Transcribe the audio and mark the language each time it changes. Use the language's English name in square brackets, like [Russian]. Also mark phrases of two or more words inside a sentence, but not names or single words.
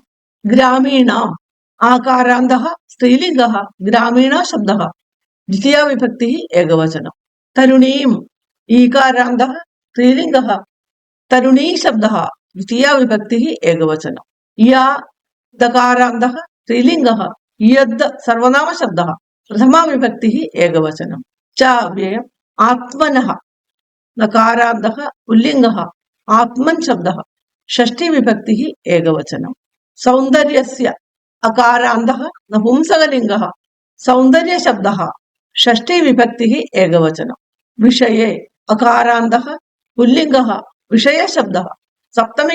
[Sanskrit] ഗ്രാമീണാം ആകാരാന്തഃ സ്ത്രീലിംഗഃ ഗ്രാമീണ ശബ്ദഃ ദ്വിതീയ വിഭക്തിഃ ഏകവചനം. തരുണീം ഈകാരാന്തഃ സ്ത്രീലിംഗഃ തരുണീ ശബ്ദഃ ദ്വിതീയ വിഭക്തിഃ ഏകവചനം. യാ ദകാരാന്തഃ സ്ത്രീലിംഗഃ यद् सर्वनामशब्दः प्रथमा विभक्तिः एकवचनं च अव्ययम् आत्मनः नकारान्तः पुल्लिङ्गः आत्मन् शब्दः षष्ठी विभक्तिः एकवचनं सौन्दर्यस्य अकारान्तः नपुंसकलिङ्गः सौन्दर्यशब्दः षष्ठी विभक्तिः एकवचनं विषये अकारान्तः पुल्लिङ्गः विषयशब्दः सप्तमी